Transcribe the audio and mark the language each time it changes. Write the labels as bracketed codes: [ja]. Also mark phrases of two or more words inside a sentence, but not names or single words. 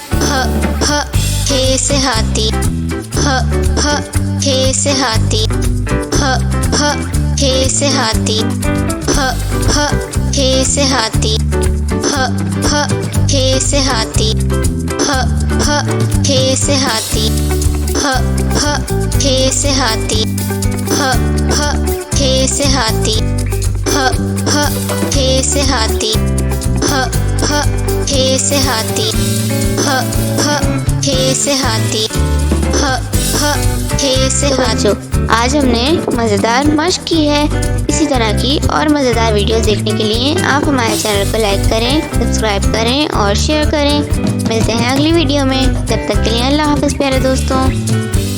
[hi] हे से हाथी, हे से हाथी, हे से हाथी, हे से हाथी, हे से हाथी, हे से हाथी, हे से हाथी, हे से हाथी, हे से हाथी, हे से हाथी, हे से हाथी, हे से हाथी। आज हमने मज़ेदार मशक की है। इसी तरह की और मज़ेदार वीडियो देखने के लिए आप हमारे चैनल को लाइक करें, सब्सक्राइब करें और शेयर करें। मिलते हैं अगली वीडियो में। तब तक के लिए अल्लाह हाफ़िज़ प्यारे दोस्तों।